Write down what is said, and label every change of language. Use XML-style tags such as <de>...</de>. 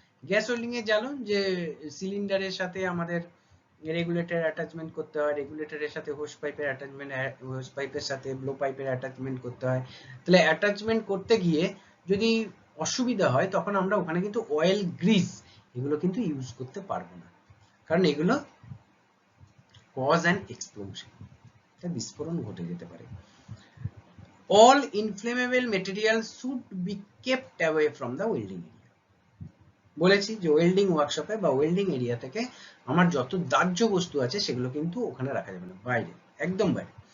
<bn>Gas welding এ জানো যে সিলিন্ডারের সাথে আমাদের রেগুলেটর অ্যাটাচমেন্ট করতে হয়, রেগুলেটরের সাথে হোস পাইপের অ্যাটাচমেন্ট, হোস পাইপের সাথে ব্লো পাইপের অ্যাটাচমেন্ট করতে হয়। তাহলে অ্যাটাচমেন্ট করতে গিয়ে যদি অসুবিধা হয় তখন আমরা ওখানে কিন্তু অয়েল গ্রিস এগুলো কিন্তু ইউজ করতে পারবো না, কারণ এগুলো</bn> <en>cause an explosion,</en> <bn>বিস্ফোরণ ঘটে যেতে পারে।</bn> <en>All inflammable materials should be kept away from the welding area.</en> <bn>বলেছি যে ওয়েল্ডিং ওয়ার্কশপে বা ওয়েল্ডিং এরিয়া থেকে আমার যত দাহ্য বস্তু আছে সেগুলো কিন্তু ওখানে রাখা যাবে না, বাইরে, একদম বাইরে।</bn>